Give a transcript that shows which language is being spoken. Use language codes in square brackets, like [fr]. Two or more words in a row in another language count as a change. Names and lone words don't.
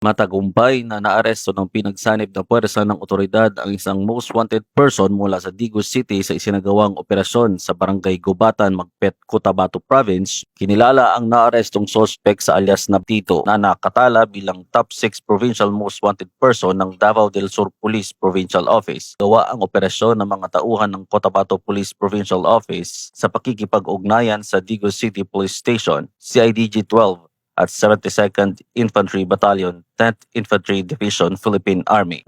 [tl] Matagumpay na naaresto ng pinagsanib na puwersa ng otoridad ang isang [en] most wanted person [tl] mula sa Digos City sa isinagawang operasyon sa Barangay Gubatan, Magpet, Cotabato Province. Kinilala ang naarestong sospek sa alias na Tito na nakatala bilang [en] top 6 provincial most wanted person [tl] ng Davao del Sur Police Provincial Office. Gawa ang operasyon ng mga tauhan ng Cotabato Police Provincial Office sa pakikipag-ugnayan sa Digos City Police Station, CIDG 12, at 72nd Infantry Battalion, 10th Infantry Division, Philippine Army.